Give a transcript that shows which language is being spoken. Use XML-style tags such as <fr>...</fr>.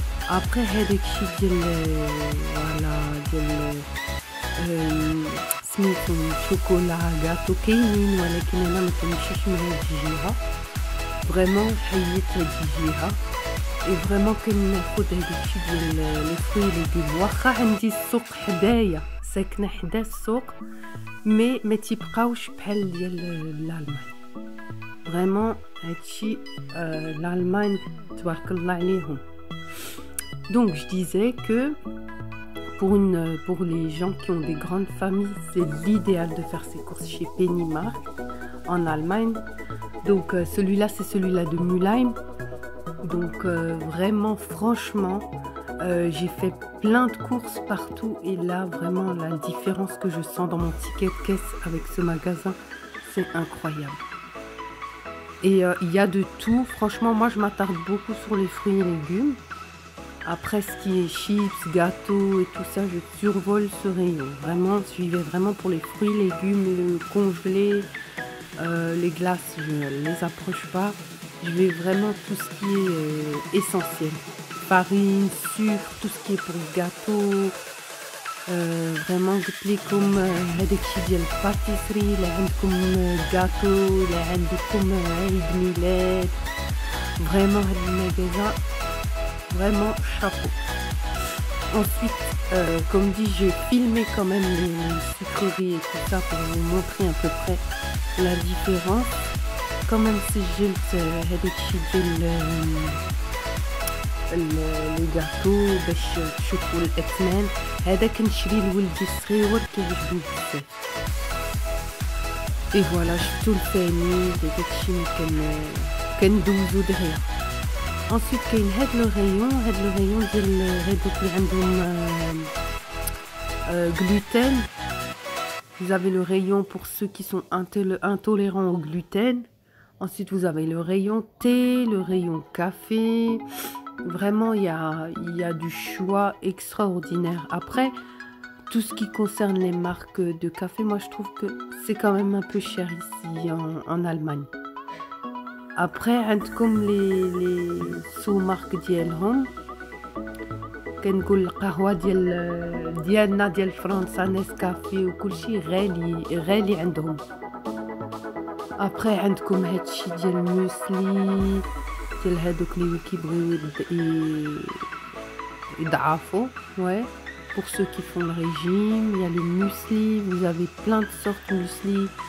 <ar>ابخي هاداكشي ديال فوالا ديال سميتو شوكولا غاتو كاينين، ولكن انا ما كنمشيش مع هاد الجهه فريمون حيت هاد الجهه اي فريمون كناخد هاداكشي ديال لي فروي ليغوم. واخا عندي السوق حدايا ساكنه حدا السوق مي ما تيبقاوش بحال ديال الالمان. فريمون هادشي الالمان تبارك الله عليهم.</ar> <fr>Donc je disais que pour les gens qui ont des grandes familles, c'est l'idéal de faire ses courses chez Pennymarkt en Allemagne. Donc celui-là, c'est celui-là de Mülheim. Donc vraiment, franchement, j'ai fait plein de courses partout et là, vraiment, la différence que je sens dans mon ticket de caisse avec ce magasin, c'est incroyable. Et il y a de tout. Franchement, moi, je m'attarde beaucoup sur les fruits et légumes. Après, ce qui est chips, gâteaux et tout ça, je survole ce rayon. Vraiment, j'y vais vraiment pour les fruits, légumes, le congelé, les glaces, je ne les approche pas. Je vais vraiment tout ce qui est essentiel. Farine, sucre, tout ce qui est pour le gâteau.</fr> <ar>Vraiment, قلت لكم هذاك الشيء ديال الباتيسري اللي عندكم gâteau اللي عندكم عيد ميلاد.</ar> <fr>Vraiment,</fr> <ar>هاد المغازا</ar> <fr>vraiment chapeau. Ensuite, comme dit, j'ai filmé quand même les sucreries et tout ça pour vous montrer à peu près la différence. Quand même</fr> <ar>سجلت هذاك الشيء ديال لي gâteaux باش تشوفوا الاثمان. هذا كنشري لولدي الصغيور كيعجبني بزاف. اي فوالا شفتوا الثاني داك الشيء كندوزو دغيا. Ensuite كاين هاد لو ريون ديال هادوك اللي عندهم gluten.</ar> <fr>Vous avez le rayon pour ceux qui sont intolérants au gluten. Ensuite vous avez le rayon thé, le rayon café. Vraiment il y a du choix extraordinaire. Après tout ce qui concerne les marques de café, moi je trouve que c'est quand même un peu cher ici en Allemagne.</fr> <ar>Après عندكم les sous-marques ديالهم كنقول القهوه ديالنا ديال فرنسا نسكافي وكلشي غالي عندهم. après عندكم هادشي ديال الموسلي ديال هادوك اللي كيبغيو يضعفوا.</ar> <fr>ouais pour ceux qui font le régime, il y a le muesli, vous avez plein de sortes de muesli.</fr>